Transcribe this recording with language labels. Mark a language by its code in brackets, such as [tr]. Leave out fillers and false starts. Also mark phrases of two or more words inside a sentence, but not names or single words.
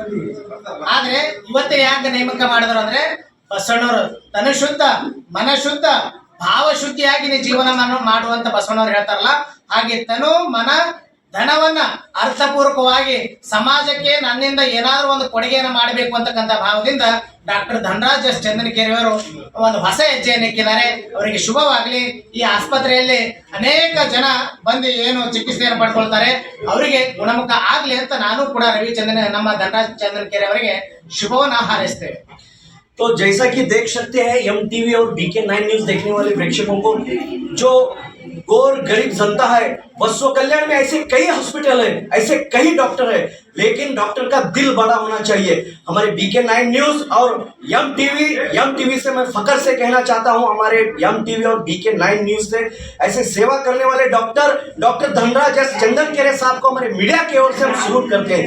[kn] ಆದ್ರೆ ಇವತ್ತೇ ಯಾಕೆ ನೇಮಕ ಮಾಡಿದ್ರು ಅಂದ್ರೆ ಬಸವಣ್ಣವರು ತನು ಶುದ್ಧ ಮನ ಶುದ್ಧ ಭಾವ ಶುದ್ಧಿಯಾಗಿ ನೀವು ಜೀವನ ಮಾಡುವಂತ ಬಸವಣ್ಣವ್ರು ಹೇಳ್ತಾರಲ್ಲ, ಹಾಗೆ ತನು ಮನ ಧನವನ್ನ ಅರ್ಥಪೂರ್ವಕವಾಗಿ ಸಮಾಜಕ್ಕೆ ನನ್ನಿಂದ ಏನಾದ್ರೂ ಒಂದು ಕೊಡುಗೆಯನ್ನು ಮಾಡಬೇಕು ಅಂತಕ್ಕಂಥ ಭಾವದಿಂದ ಡಾಕ್ಟರ್ ಧನರಾಜ್ ಎಸ್ ಚಂದನಕೆರೆ ಅವರು ಒಂದು ಹೊಸ ಹೆಜ್ಜೆಯನ್ನು ಇಕ್ಕಿದ್ದಾರೆ. ಅವರಿಗೆ ಶುಭವಾಗಲಿ. ಈ ಆಸ್ಪತ್ರೆಯಲ್ಲಿ ಅನೇಕ ಜನ ಬಂದು ಏನು ಚಿಕಿತ್ಸೆಯನ್ನು ಪಡ್ಕೊಳ್ತಾರೆ, ಅವರಿಗೆ ಗುಣಮುಖ ಆಗ್ಲಿ ಅಂತ ನಾನು ಕೂಡ ನಮ್ಮ ಧನರಾಜ್ ಚಂದನಕೆರೆ ಅವರಿಗೆ ಶುಭವನ್ನು ಹಾರೈಸ್ತೇವೆ. [hi] तो जैसा कि देख सकते हैं MTV और BK9 न्यूज देखने वाले प्रेक्षकों को, जो गौर गरीब जनता है, बसव कल्याण में ऐसे कई हॉस्पिटल है, ऐसे कई डॉक्टर है, लेकिन डॉक्टर का दिल बड़ा होना चाहिए. हमारे BK9 न्यूज और MTV से मैं फकर से कहना चाहता हूं, हमारे MTV और BK9 न्यूज से ऐसे सेवा करने वाले डॉक्टर धनराज एस चंदनकेरे साहब को हमारे मीडिया की ओर से हम सलूट करते हैं.